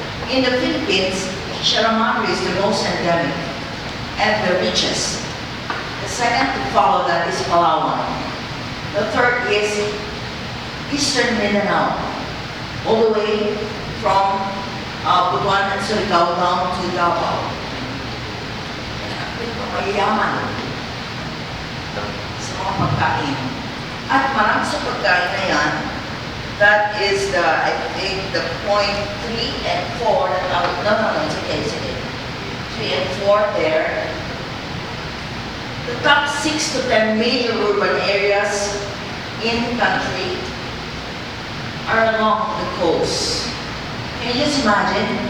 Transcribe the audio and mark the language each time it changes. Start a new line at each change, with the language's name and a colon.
English: In the Philippines, Sierra Madre is the most endemic and the richest. The second to follow that is Palawan. The third is Eastern Mindanao, all the way from Boquiren and Surigao down to Davao.
Filipino: Ito mayayaman sa mga pagkain. At marami sa pagkain na yan,
English: that is the, I think, the point 3 and 4 that I would, no, it's okay. 3 and 4 there. The top 6 to 10 major urban areas in the country are along the coast. Can you just imagine?